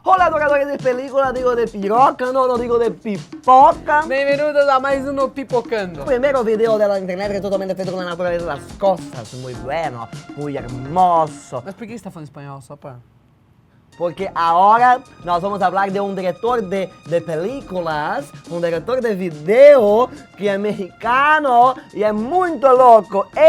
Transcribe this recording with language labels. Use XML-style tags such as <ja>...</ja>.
<es>Hola adoradores de película, digo de piroca, no digo de pipoca.</es> <pt>Bem-vindos a mais um Pipocando.</pt> <es>Primero video de la internet que totalmente feito con la naturaleza de las cosas. Muy bueno, muy hermoso.</es> <pt>Mas por que você tá falando espanhol? Só pra...</pt> <es>Porque ahora</es> <pt>nós vamos falar de um diretor de películas, um diretor de video que é mexicano e é muito louco.</pt>